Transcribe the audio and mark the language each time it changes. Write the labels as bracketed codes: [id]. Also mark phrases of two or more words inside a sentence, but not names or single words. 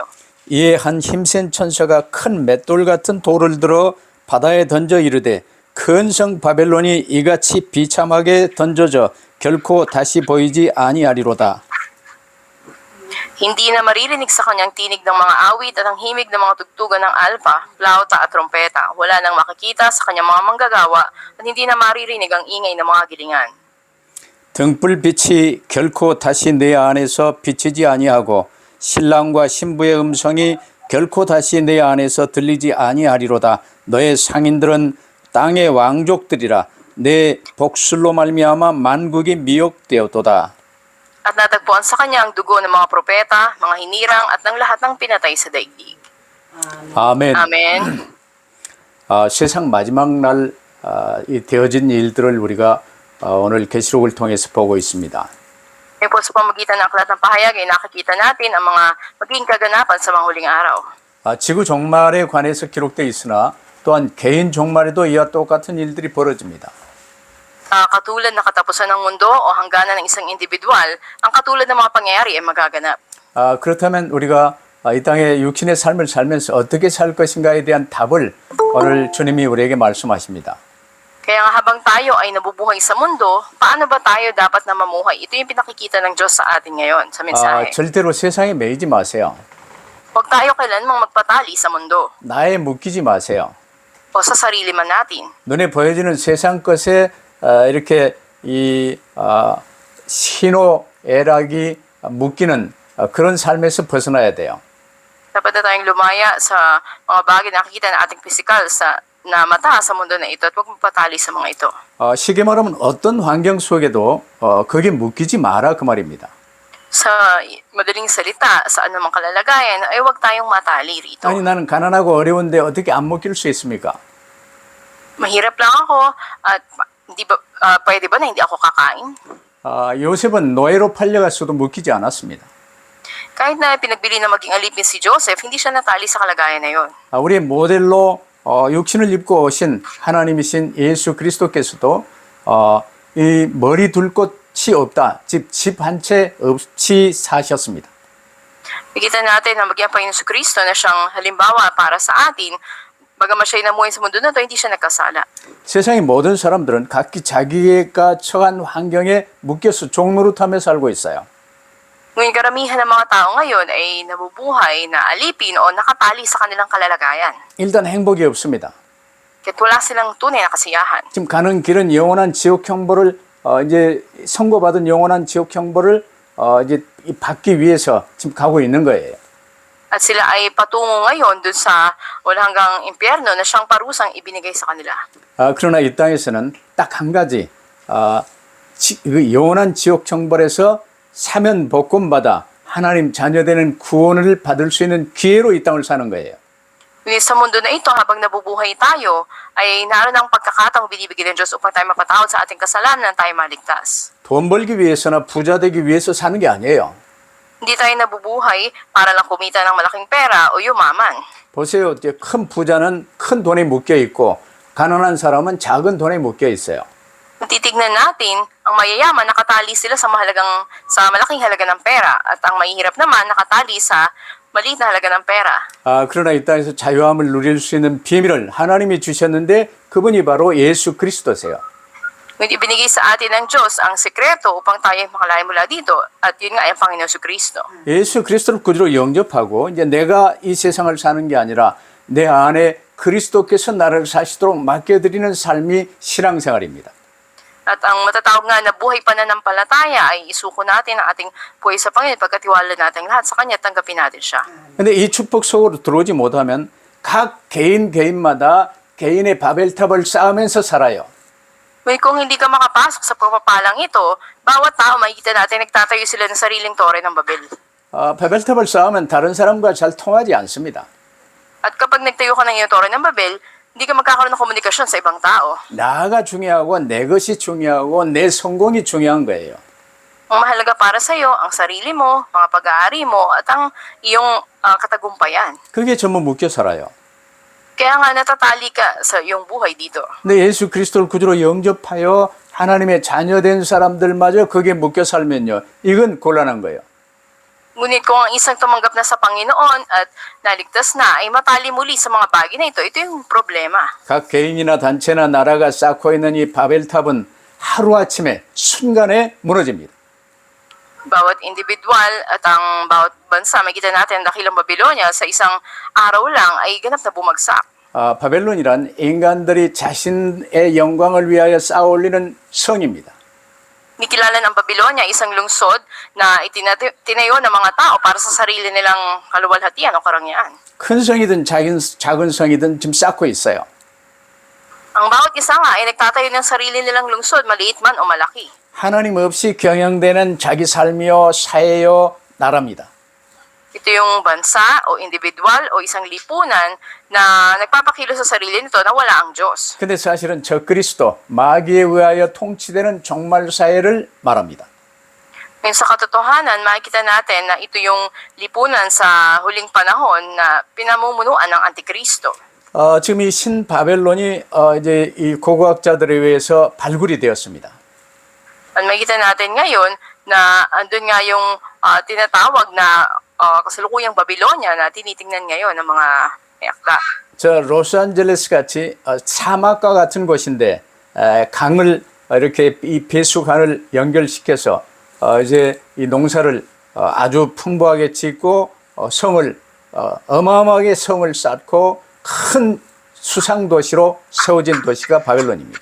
[ko] 이에 한 힘센 천사가 큰 맷돌 같은 돌을 들어 바다에 던져 이르되 큰 성 바벨론이 이같이 비참하게 던져져 결코 다시 보이지 아니하리로다. [tl] Hindi na maririnig sa kanyang tinig ng mga awit at ang himig ng mga tugtugan ng alpa, flauta at trompeta. Wala nang makikita sa kanyang mga manggagawa at hindi na maririnig ang ingay ng mga gilingan. [ko] 등불빛이 결코 다시 내 안에서 비치지 아니하고 신랑과 신부의 음성이 결코 다시 내 안에서 들리지 아니하리로다. 너의 상인들은 땅의 왕족들이라. 내 복술로 말미암아 만국이 미혹되었도다. [tl] At natagpuan sa kanya ang dugo ng mga propeta, mga hinirang at ng lahat ng pinatay sa daigdig. [ko] 아멘. Amen. 세상 마지막 날 이 되어진 일들을 우리가 오늘 계시록을 통해서 보고 있습니다. [tl] Ngayon po sa pamagitan ng aklat ng pahayag ay nakikita natin ang mga magiging kaganapan sa mga huling araw. [ko] 지구 종말에 관해서 기록되어 있으나 또한 개인 종말에도 이와 똑같은 일들이 벌어집니다. [tl] katulad na katapusan ng mundo o hangganan ng isang individual, ang katulad ng mga pangyayari ay magaganap. [ko] 그렇다면 우리가 이 땅에 육신의 삶을 살면서 어떻게 살 것인가에 대한 답을 오늘 주님이 우리에게 말씀하십니다. [tl] Kaya nga habang tayo ay nabubuhay sa mundo, paano ba tayo dapat na mamuhay? Ito yung pinakikita ng Diyos sa atin ngayon sa mensahe. [ko] 절대로 세상에 매이지 마세요. [tl] Huwag tayo kailanmang magpatali sa mundo [ko] 나에 묶이지 마세요. [tl] o sa sarili man natin. [ko] 눈에 보여지는 세상 것에 이렇게 이 희노애락이 묶이는 그런 삶에서 벗어나야 돼요. [tl] Dapat na tayong lumaya sa mga bagay na nakikita na ating pisikal na mata sa mundo na ito at huwag magpatali sa mga ito. [ko] 쉽게 말하면 어떤 환경 속에도 거기에 묶이지 마라 그 말입니다. [tl] Sa madaling salita, sa anumang kalalagayan, ay huwag tayong matali rito. [ko] 아니 나는 가난하고 어려운데 어떻게 안 묶일 수 있습니까? [tl] Mahirap lang ako at pwede ba na hindi ako kakain? [ko] 요셉은 노예로 팔려갔어도 묶이지 않았습니다. [tl] Kahit na pinagbili na maging alipin si Joseph, hindi siya natali sa kalagayan na yon. [ko] 우리의 모델로 육신을 입고 오신 하나님이신 예수 그리스도께서도 이 머리 둘 곳이 없다. 집 한 채 없이 사셨습니다. [tl] Nakita natin na maging ang Panginoon Kristo na siyang halimbawa para sa atin, bagamat siya'y namuhay sa mundo na ito, hindi siya nagkasala. [ko] 세상의 모든 사람들은 각기 자기가 처한 환경에 묶여서 종노릇하며 살고 있어요. [tl] Ngunit karamihan ng mga tao ngayon ay nabubuhay na alipin o nakatali sa kanilang kalalagayan. [ko] 일단 행복이 없습니다. [tl] Kaya't wala silang tunay na kasiyahan. [ko] 지금 가는 길은 영원한 지옥 형벌을 이제 선고받은 영원한 지옥 형벌을 이제 받기 위해서 지금 가고 있는 거예요. [tl] At sila ay patungo ngayon dun sa walang hanggang impyerno na siyang parusang ibinigay sa kanila. [ko] 그러나 이 땅에서는 딱 한 가지 그 영원한 지옥 형벌에서 사면 복권받아 하나님 자녀되는 구원을 받을 수 있는 기회로 이 땅을 사는 거예요. [tl] Ngunit sa mundo na ito, habang nabubuhay tayo, ay naroon ang pagkakataong binibigay ng Diyos upang tayo mapatawad sa ating kasalanan tayo maligtas. [ko] 돈 벌기 위해서나 부자 되기 위해서 사는 게 아니에요. [tl] Hindi tayo nabubuhay para lang kumita ng malaking pera o yumaman. [ko] 보세요. 이제 큰 부자는 큰 돈에 묶여 있고 가난한 사람은 작은 돈에 묶여 있어요. [tl] Titignan natin, ang mayayaman nakatali sila sa malaking halaga ng pera at ang mahihirap naman nakatali sa maliit na halaga ng pera. [ko] 그러나 이 땅에서 자유함을 누릴 수 있는 비밀을 하나님이 주셨는데 그분이 바로 예수 그리스도세요. [tl] Ngunit ibinigay sa atin ng Diyos ang sekreto upang tayo makalaya mula dito at yun nga ay ang Panginoon Kristo. [ko] 예수 그리스도를 구주로 영접하고 이제 내가 이 세상을 사는 게 아니라 내 안에 그리스도께서 나를 사시도록 맡겨드리는 삶이 신앙생활입니다. [tl] At ang matatawag nga na buhay pananampalataya ay isuko natin ang ating buhay sa Panginoon pagkatiwala natin lahat sa Kanya, tanggapin natin siya. [ko] 근데 이 축복 속으로 들어오지 못하면 각 개인마다 개인의 바벨탑을 쌓으면서 살아요. [tl] Ngunit kung hindi ka makapasok sa pagpapalang ito, bawat tao makikita natin nagtatayo sila ng sariling tore ng Babel. [ko] 바벨탑을 쌓으면 다른 사람과 잘 통하지 않습니다. [tl] At kapag nagtayo ka ng iyong tore ng Babel, hindi ka magkakaroon ng komunikasyon sa ibang tao. [ko] 나가 중요하고 내 것이 중요하고 내 성공이 중요한 거예요. [tl] Ang mahalaga para sa iyo, ang sarili mo, mga pag-aari mo, at ang iyong katagumpayan. [ko] 그게 전부 묶여 살아요. [tl] Kaya nga natatali ka sa iyong buhay dito. [ko] 근데 예수 그리스도를 구주로 영접하여 하나님의 자녀된 사람들마저 거기에 묶여 살면요. 이건 곤란한 거예요. [tl] Ngunit kung ang isang tumanggap na sa Panginoon at naligtas na ay matali muli sa mga bagay na ito yung problema. [ko] 각 개인이나 단체나 나라가 쌓고 있는 이 바벨탑은 하루아침에 순간에 무너집니다. [tl] Bawat individual at ang bawat bansa, makita natin ang dakilang Babylonia sa isang araw lang ay ganap na bumagsak. [ko] 바벨론이란 인간들이 자신의 영광을 위하여 쌓아 올리는 성입니다. [tl] Nikilala ng Babylonia isang lungsod na itinayo ng mga tao para sa sarili nilang kaluwalhatian o karangyaan. [ko] 큰 성이든 작은 성이든 지금 쌓고 있어요. [tl] Ang bawat isa nga ay nagtatayo ng sarili nilang lungsod, maliit man o malaki. [ko] 하나님 없이 경영되는 자기 삶이요 사회요 나라입니다. [tl] Ito yung bansa o individual o isang lipunan na nagpapakilo sa sarili nito na wala ang Diyos. [ko] 근데 사실은 저 그리스도 마귀에 의하여 통치되는 종말 사회를 말합니다. [tl] Ngayon sa katotohanan, makikita natin na ito yung lipunan sa huling panahon na pinamumunuan ng Antikristo. [ko] 지금 이 신바벨론이 이제 이 고고학자들에 의해서 발굴이 되었습니다. [tl] At makita natin ngayon na andun nga yung tinatawag na kasalukuyang Babylonia na tinitingnan ngayon ng mga may akda. [ko] 저 로스안젤레스 같이 사막과 같은 곳인데 강을 이렇게 이 배수관을 연결시켜서 이제 이 농사를 아주 풍부하게 짓고 성을 어마어마하게 성을 쌓고 큰 수상 도시로 세워진 도시가 바벨론입니다.